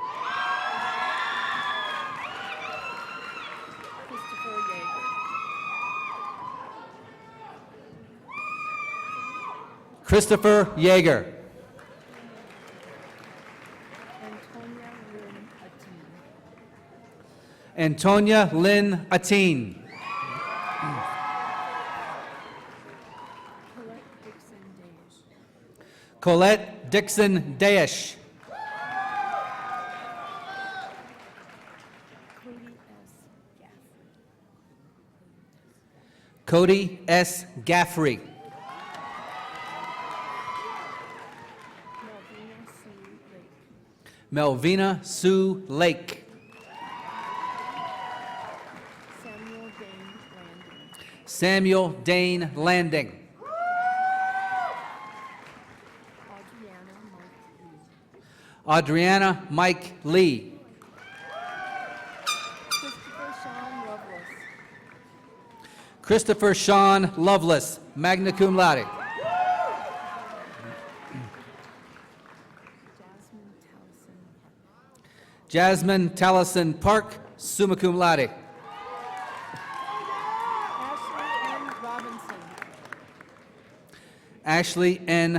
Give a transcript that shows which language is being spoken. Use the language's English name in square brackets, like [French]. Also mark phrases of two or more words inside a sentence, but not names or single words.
[English] Christopher Yeager. Antonia Lynn Ateen. Colette Dixon Daesh. Cody S. Gaffrey. Melvina Sue Lake. Samuel Dane Landing. Adriana Mike Lee. Christopher Sean Lovelace, [Latin] magna cum laude. [English] Jasmine Tallison Park, [Latin] summa cum laude. [English] Ashley N.